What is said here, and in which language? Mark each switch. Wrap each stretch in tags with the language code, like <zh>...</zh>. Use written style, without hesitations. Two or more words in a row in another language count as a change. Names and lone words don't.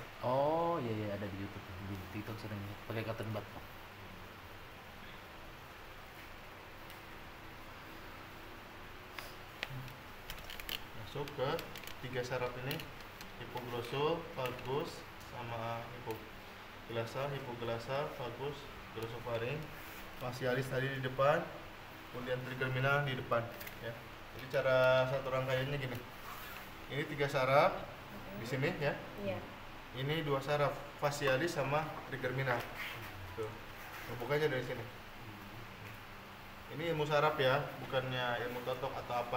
<id>Oh, iya ada di YouTube. Di TikTok sering pakai</id> <en>cotton bud.</en> <id>Masuk ke 3 saraf ini, hipoglosso, vagus, sama hipoglasa, vagus, glosopharynx, facialis tadi di depan, kemudian trigeminal di depan ya. Jadi cara satu rangkaiannya gini. Ini 3 saraf di sini ya. Iya. Ini 2 saraf, facialis sama trigeminal. Tuh. Bukanya dari sini. Ini ilmu saraf ya, bukannya ilmu totok atau apa.</id>